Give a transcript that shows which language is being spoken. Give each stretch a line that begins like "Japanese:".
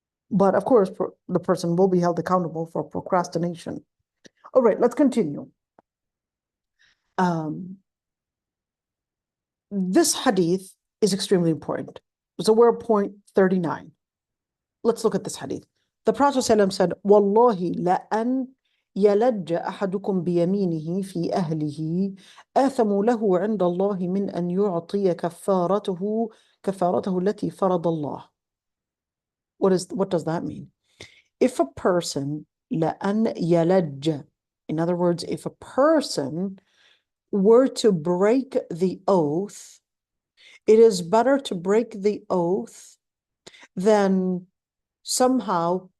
English: But of course, the person will be held accountable for procrastination. All right, let's continue. This hadith is extremely important. So we're at point 39. Let's look at this hadith. The Prophet ﷺ said,
Arabic: Wallahi la'an يلج أحدكم بيمينه في أهله آثم له عند الله من أن يعطي كفارته التي فرض الله.
English: What does that mean? If a person
Arabic: لأن يلج,
English: in other words, if a person were to break the oath, it is better to break the oath than somehow